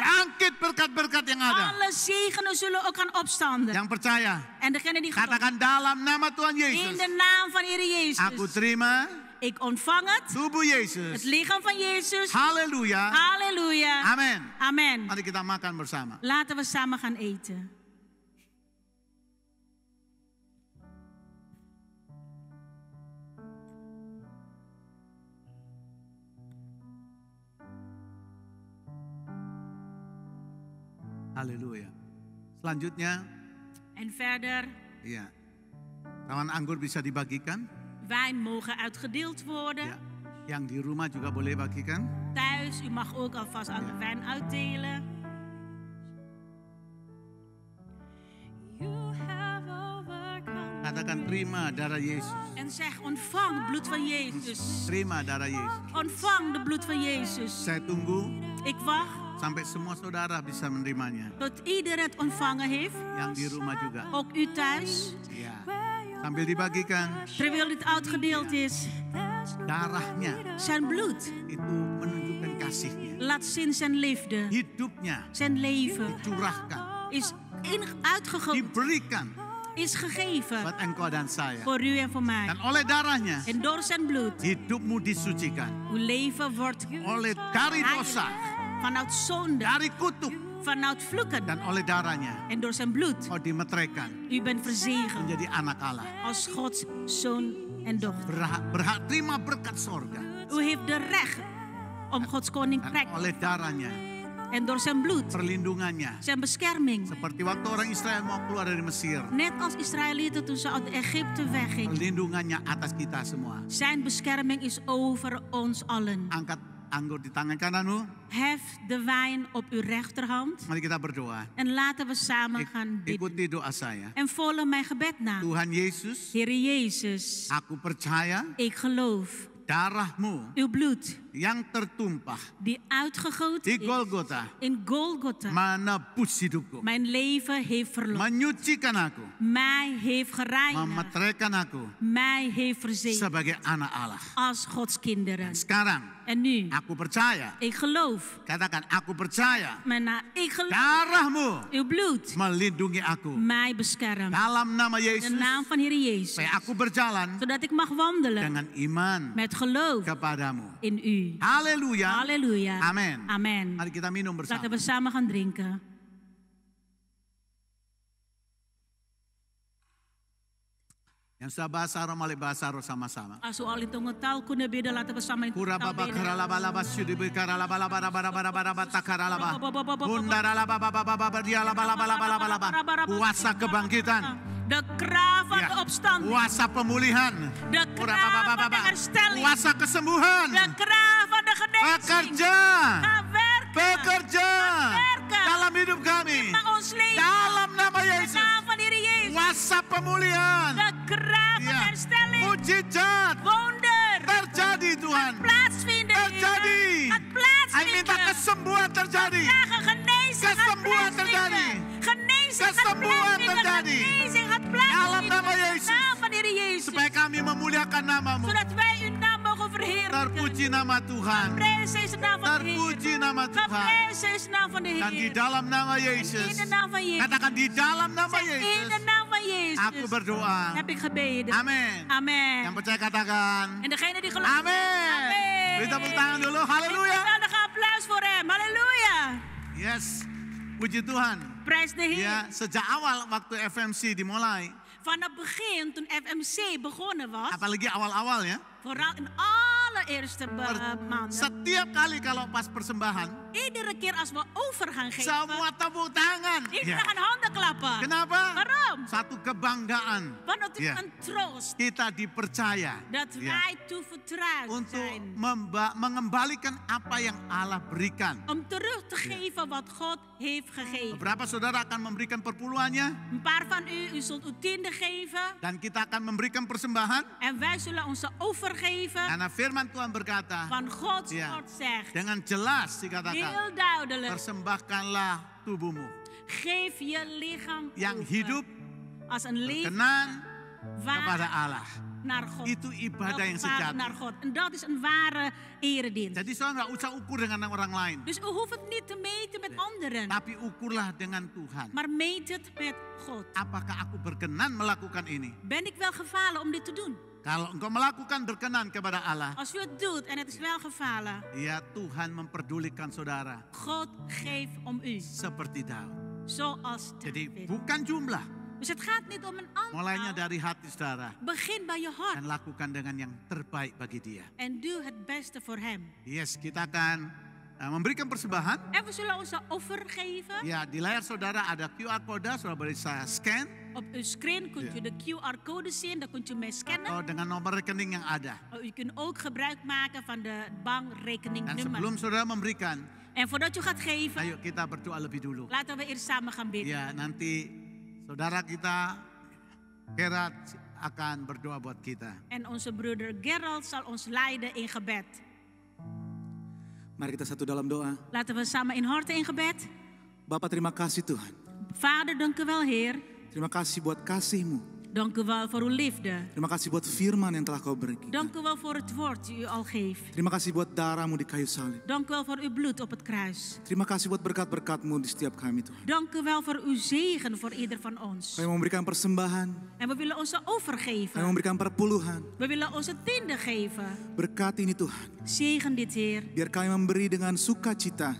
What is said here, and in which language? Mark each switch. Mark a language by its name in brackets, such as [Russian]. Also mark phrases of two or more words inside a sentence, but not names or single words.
[Indonesian] bangkit berkat-berkat yang ada. [Dutch] Alle zegenen zullen ook gaan opstanden. [Indonesian] Yang percaya, [Dutch] En degene die gelooft, [Indonesian] katakan dalam nama Tuhan [Dutch] in [Indonesian] Yesus, [Dutch] de naam van Heer [Indonesian] aku [Dutch] Jezus. [Indonesian] terima [Dutch] Ik ontvang het. [Indonesian] tubuh [Dutch] Het [Indonesian] Yesus. [Dutch] lichaam van Jezus. [Indonesian] Haleluya. [Dutch] Halleluja. [Indonesian] Amin. [Dutch] Amen. [Indonesian] Mari kita makan bersama. [Dutch] Laten we samen gaan eten. [Indonesian] Haleluya. Selanjutnya, [Dutch] En verder, [Indonesian] ya, taman anggur bisa dibagikan. [Dutch] wijn mogen uitgedeeld worden. [Indonesian] Ya. Yang di rumah juga boleh bagikan. [Dutch] Thuis, u mag ook alvast aan de wijn uitdelen. [Indonesian] Katakan terima darah Yesus. [Dutch] En zeg, ontvang het bloed van Jezus. [Indonesian] Terima darah Yesus. [Dutch] Ontvang de bloed van Jezus. [Indonesian] Saya tunggu [Dutch] Ik wacht [Indonesian] sampai semua saudara bisa menerimanya. [Dutch] tot ieder het ontvangen heeft. [Indonesian] Yang di rumah juga. [Dutch] Ook u thuis. [Indonesian] Ya. Sambil dibagikan, [Dutch] Terwijl dit uitgedeeld is. [Indonesian] darahnya [Dutch] Zijn bloed [Indonesian] itu menunjukkan kasihnya. [Dutch] laat zien zijn liefde. [Indonesian] Hidupnya [Dutch] Zijn leven [Indonesian] curahkan, [Dutch] is uitgegoten. [Indonesian] diberikan [Dutch] Is gegeven. [Indonesian] buat engkau dan saya. [Dutch] Voor u en voor mij. [Indonesian] Dan oleh darahnya, [Dutch] En door zijn bloed. [Indonesian] hidupmu disucikan. [Dutch] Uw leven wordt [Indonesian] Oleh dari dosa, [Dutch] heilig. Vanuit zonde. [Indonesian] dari kutuk, [Dutch] Vanuit vloeken. [Indonesian] dan oleh darahnya, [Dutch] En door zijn bloed. [Indonesian] kau dimetrekan [Dutch] U bent verzegeld. [Indonesian] menjadi anak Allah. [Dutch] Als Gods zoon en dochter. [Indonesian] Berhak terima berkat sorga. [Dutch] U heeft de recht om Gods koninkrijk. [Indonesian] Dan oleh darahnya, [Dutch] En door zijn bloed. [Indonesian] perlindungannya. [Dutch] Zijn bescherming. [Indonesian] Seperti waktu orang Israel mau keluar dari Mesir. [Dutch] Net als Israëlieten toen ze uit Egypte weggingen. [Indonesian] Perlindungannya atas kita semua. [Dutch] Zijn bescherming is over ons allen. [Indonesian] Angkat anggur di tangan kananmu. [Dutch] Hef de wijn op uw rechterhand. [Indonesian] Mari kita berdoa. [Dutch] En laten we samen gaan bidden. [Indonesian] Ikuti doa saya. [Dutch] En volg mijn gebed na. [Indonesian] Tuhan Yesus, [Dutch] Heer Jezus, [Indonesian] aku percaya [Dutch] ik geloof [Indonesian] darahmu [Dutch] uw bloed [Indonesian] yang tertumpah [Dutch] die uitgegoten [Indonesian] di [Dutch] is [Indonesian] Golgota [Dutch] in Golgotha [Indonesian] menebus hidupku, [Dutch] mijn leven heeft verlost. [Indonesian] menyucikan aku, [Dutch] Mij heeft gereinigd. [Indonesian] memeteraikan aku [Dutch] Mij heeft verzekerd [Indonesian] sebagai anak Allah. [Dutch] als Gods kinderen. [Indonesian] Sekarang [Dutch] En nu, [Indonesian] aku percaya, [Dutch] ik geloof. [Indonesian] katakan aku percaya, [Dutch] Ik geloof [Indonesian] darahmu [Dutch] uw bloed [Indonesian] melindungi aku. [Dutch] mij beschermt. [Indonesian] Dalam nama [Dutch] In de [Indonesian] Yesus, [Dutch] naam van Heer Jezus. [Indonesian] supaya aku berjalan [Dutch] Zodat ik mag wandelen [Indonesian] dengan iman [Dutch] met geloof [Indonesian] kepadamu. [Dutch] in u. [Indonesian] Haleluya. [Dutch] Halleluja. [Indonesian] Amen. [Dutch] Amen. [Indonesian] Mari kita minum bersama. [Dutch] Laten we samen gaan drinken. [Indonesian] Yang sudah bahasa roh, mari bahasa roh sama-sama. [Dutch] Als we al in tongentaal kunnen bidden, laten we samen in Kura tongentaal baba bidden. kara laba laba syudi bikara laba laba laba laba laba laba takara laba. Bundara laba baba baba dia laba laba laba laba laba. [Indonesian] Kuasa kebangkitan. [Dutch] De kracht van [Indonesian] Ya. [Dutch] de opstanding. [Indonesian] Kuasa pemulihan. [Dutch] De Kura kracht baba van de baba. herstelling. [Indonesian] Kuasa kesembuhan. [Dutch] De kracht van de genezing. [Indonesian] Bekerja. [Dutch] Ga werken. [Indonesian] Bekerja. [Dutch] Werken. [Indonesian] Dalam hidup kami. [Dutch] Naar ons leven. [Indonesian] Dalam nama [Dutch] In de [Indonesian] Yesus. [Dutch] naam van Heer Jezus. [Indonesian] Kuasa pemulihan. [Dutch] De kracht van [Indonesian] Ya. [Dutch] herstelling. [Indonesian] Mujizat. [Dutch] Wonder. [Indonesian] Terjadi Tuhan. [Dutch] Plaatsvinden. [Indonesian] Terjadi. [Dutch] Het [Indonesian] Saya minta [Dutch] plaatsvinden. [Indonesian] kesembuhan terjadi. [Dutch] Vragen genezing gaat [Indonesian] Kesembuhan [Dutch] plaatsvinden. [Indonesian] terjadi. [Dutch] Genezing gaat [Indonesian] Kesembuhan [Dutch] plaatsvinden. [Indonesian] terjadi. [Dutch] Genezing gaat [Indonesian] Dalam [Dutch] plaatsvinden. [Indonesian] nama [Dutch] In de [Indonesian] Yesus. [Dutch] naam van Heer Jezus. [Indonesian] Supaya kami memuliakan namamu. [Dutch] Zodat wij uw naam mogen verheerlijken. [Indonesian] Terpuji nama Tuhan. [Dutch] Geprezen is de naam van de Heer. [Indonesian] Terpuji nama Tuhan. [Dutch] Geprezen is de naam van de [Indonesian] Dan di [Dutch] Heer. [Indonesian] dalam nama [Dutch] In de [Indonesian] Yesus. [Dutch] naam van Jezus. [Indonesian] Katakan di dalam nama [Dutch] In de [Indonesian] Yesus. [Dutch] naam van Jezus. [Indonesian] Aku berdoa. [Dutch] Heb ik gebeden. [Indonesian] Amin. [Dutch] Amen. [Indonesian] Yang percaya katakan. [Dutch] En degene die gelooft. [Indonesian] Amin. [Dutch] Amen. [Indonesian] Beri tepuk tangan dulu. Haleluya. [Dutch] Een applaus voor hem. Halleluja. [Indonesian] Yes. Puji Tuhan. [Dutch] Prijs de Heer. [Indonesian] Ya, sejak awal waktu FMC dimulai, [Dutch] Van het begin, toen FMC begonnen was, [Indonesian] apalagi awal-awal ya, [Dutch] vooral in allereerste maanden, [Indonesian] setiap kali kalau pas persembahan, [Dutch] iedere keer als we over gaan geven, [Indonesian] semua tepuk tangan. [Dutch] iedereen [Indonesian] Ya. [Dutch] gaan handen klappen. [Indonesian] Kenapa? [Dutch] Waarom? [Indonesian] Satu kebanggaan. [Dutch] Want het is Ja. een troost [Indonesian] Kita dipercaya [Dutch] dat [Indonesian] ya, [Dutch] wij toevertrouwd [Indonesian] untuk [Dutch] zijn. [Indonesian] mengembalikan apa yang Allah berikan. [Dutch] Om terug te geven wat God heeft gegeven. [Indonesian] Beberapa saudara akan memberikan perpuluhannya [Dutch] Een paar van u zult uw tiende geven. [Indonesian] dan kita akan memberikan persembahan. [Dutch] En wij zullen onze overgeven. [Indonesian] Karena firman Tuhan berkata, [Dutch] Van Gods Ja. woord zegt. [Indonesian] dengan jelas dikatakan, [Dutch] Heel duidelijk. [Indonesian] persembahkanlah tubuhmu [Dutch] Geef je lichaam [Indonesian] yang [Dutch] over [Indonesian] hidup [Dutch] als een leven [Indonesian] kenan [Dutch] waar [Indonesian] kepada Allah. [Dutch] naar God. [Indonesian] Itu ibadah yang [Dutch] Welgevallig [Indonesian] sejati. [Dutch] naar God. En dat is een ware eredienst. [Indonesian] Jadi saudara nggak usah ukur dengan orang lain, [Dutch] Dus u hoeft het niet te meten met anderen. [Indonesian] tapi ukurlah dengan Tuhan. [Dutch] Maar meet het met God. [Indonesian] Apakah aku berkenan melakukan ini? [Dutch] Ben ik wel gefalen om dit te doen? [Indonesian] Kalau engkau melakukan berkenan kepada Allah, [Dutch] Als u het doet en het is wel gefalen. [Indonesian] ya Tuhan memperdulikan saudara [Dutch] God geeft om u. [Indonesian] seperti Daud. [Dutch] Zoals [Indonesian] Jadi [Dutch] David. [Indonesian] bukan jumlah, [Dutch] Dus het gaat niet om een [Indonesian] mulainya [Dutch] aantal. [Indonesian] dari hati saudara [Dutch] Begin bij je hart. [Indonesian] dan lakukan dengan yang terbaik bagi dia. [Dutch] En doe het beste voor hem. [Indonesian] Yes, kita akan memberikan persembahan. [Dutch] En we zullen onze offer geven. [Indonesian] Ya, di layar saudara ada [English] QR code, [Indonesian] saudara bisa scan [Dutch] Op uw screen kunt u de QR-code zien. Dan kunt u mee scannen. [Indonesian] atau dengan nomor rekening yang ada. [Dutch] U kunt ook gebruik maken van de [Indonesian] Dan [Dutch] bankrekeningnummer. [Indonesian] sebelum saudara memberikan, [Dutch] En voordat u gaat geven, [Indonesian] ayo kita berdoa lebih dulu. [Dutch] laten we eerst samen gaan bidden. [Indonesian] Ya, nanti saudara kita Gerard akan berdoa buat kita. [Dutch] En onze broeder Gerald zal ons leiden in gebed. [Indonesian] Mari kita satu dalam doa. [Dutch] Laten we samen in harte in gebed. [Indonesian] Bapa, terima kasih Tuhan. [Dutch] Vader, dank u wel, Heer. [Indonesian] Terima kasih buat kasih-Mu. [Dutch] Dank u wel voor uw liefde. [Indonesian] Terima kasih buat firman yang telah Kau berikan. [Dutch] Dank u wel voor het woord die u al geeft. [Indonesian] Terima kasih buat darah-Mu di kayu salib. [Dutch] Dank u wel voor uw bloed op het kruis. [Indonesian] Terima kasih buat berkat-berkat-Mu di setiap kami Tuhan. [Dutch] Dank u wel voor uw zegen voor ieder van ons. [Indonesian] Kami memberikan persembahan, [Dutch] En we willen onze offer [Indonesian] kami [Dutch] geven. [Indonesian] memberikan perpuluhan. [Dutch] We willen onze tiende geven. [Indonesian] Berkati ini Tuhan. [Dutch] Zegen dit, Heer. [Indonesian] Biar kami memberi dengan sukacita,